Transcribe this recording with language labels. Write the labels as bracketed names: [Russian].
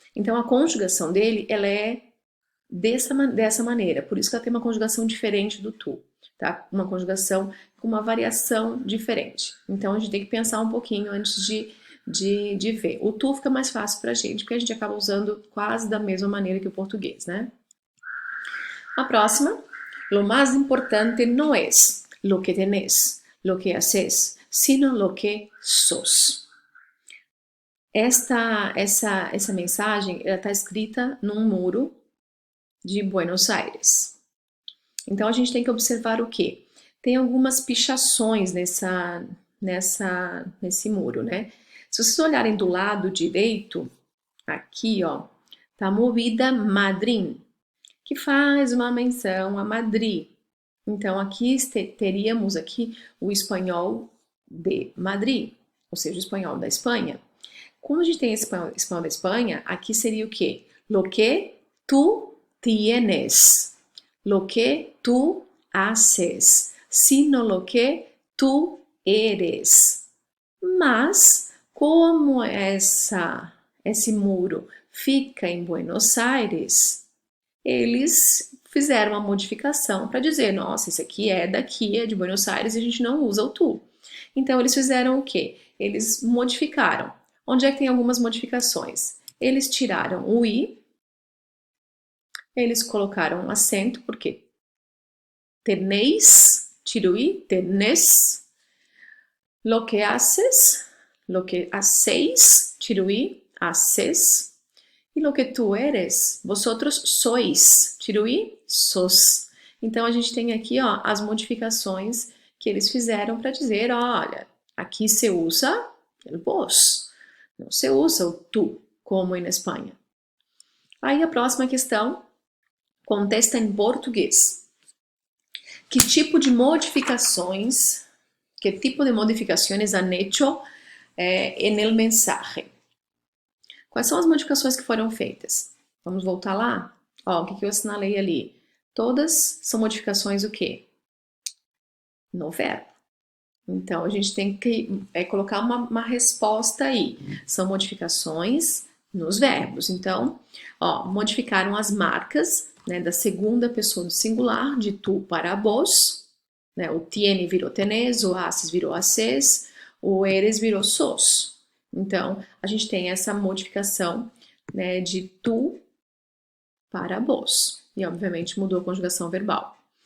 [Portuguese] Então, a conjugação dele, ela é dessa maneira. Por isso que ela tem uma conjugação diferente do tu. Tá? Uma conjugação com uma variação diferente. Então, a gente tem que pensar um pouquinho antes de ver. O tu fica mais fácil pra gente, porque a gente acaba usando quase da mesma maneira que o português, né? A próxima. [Spanish] Lo más importante no es lo que tenés, lo que haces, sino lo que sos. [Portuguese] Essa mensagem está escrita num muro de Buenos Aires. Então, a gente tem que observar o quê? Tem algumas pichações nesse muro, né? Se vocês olharem do lado direito, aqui, ó, tá Movida Madrid, que faz uma menção a Madrid. Então, aqui teríamos aqui o espanhol de Madrid, ou seja, o espanhol da Espanha. Como a gente tem esse espanhol da Espanha, aqui seria o quê? [Spanish] Lo que tú tienes, lo que tú haces, sino lo que tú eres. [Portuguese] Mas, como esse muro fica em Buenos Aires, eles fizeram uma modificação para dizer, nossa, esse aqui é daqui, é de Buenos Aires, e a gente não usa o tu. Então, eles fizeram o quê? Eles modificaram. Onde é que tem algumas modificações? Eles tiraram o i, eles colocaram um acento, porque tenéis, tira o i, tenés, [Spanish] lo que haces, lo que hacéis, [Portuguese] tira o i, haces, e [Spanish] lo que tu eres, vosotros sois, [Portuguese] tira o i, sos. Então, a gente tem aqui, ó, as modificações que eles fizeram para dizer, olha, aqui se usa [Spanish] el vos. [Portuguese] Não se usa o tu, como na Espanha. Aí a próxima questão, contesta em português. [Spanish] Que tipo de modificações han hecho en el mensaje? [Portuguese] Quais são as modificações que foram feitas? Vamos voltar lá? Ó, o que eu assinalei ali? Todas são modificações o quê? No verbo. Então, a gente tem que colocar uma resposta aí. São modificações nos verbos. Então, ó, modificaram as marcas, né, da segunda pessoa do singular, de tu para vos. Né, o tiene virou tenés, o haces virou haces, o eres virou sos. Então, a gente tem essa modificação, né, de tu para vos. E, obviamente, mudou a conjugação verbal.